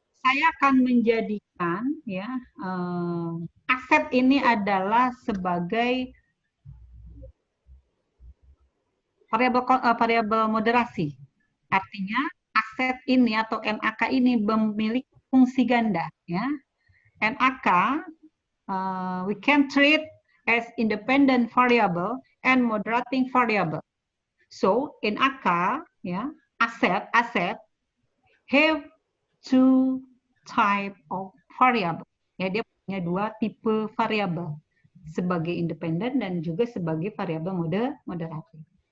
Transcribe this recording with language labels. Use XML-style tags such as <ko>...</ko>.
<id>Saya akan menjadikan ya aset ini adalah sebagai variabel moderasi. Artinya aset ini atau NAK ini memiliki fungsi ganda ya.</id> <en>NAK we can treat as independent variable and moderating variable. So NAK ya, aset have two type of variable.</en> <id>Ya, dia punya 2 tipe variabel, sebagai independen dan juga sebagai variabel moderatif.</id>